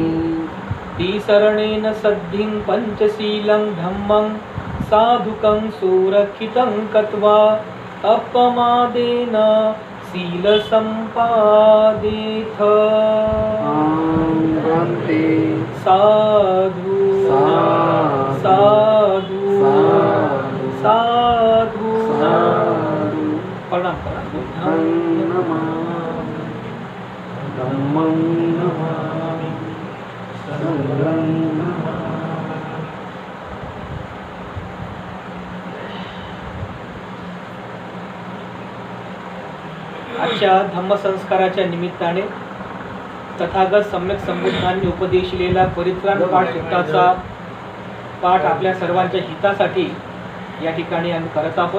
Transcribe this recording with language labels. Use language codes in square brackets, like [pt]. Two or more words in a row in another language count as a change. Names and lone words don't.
[pi] तिसरणेन सद्धिं पञ्चशीलं धम्मं साधुकं सुरक्षितं कृत्वा अपमादेन शीलसम्पादेथ वन्दे साधु साधु साधु प्रणाम बुद्धं नमामि धम्मं नमामि संघं नमामि [mr] आजच्या धम्मसंस्काराच्या निमित्ताने तथागत सम्यक संबुद्धांनी उपदेशिलेला परित्राण पाठ सुट्टाचा पाठ आपल्या सर्वांच्या हितासाठी या ठिकाणी आम्ही करत आहोत.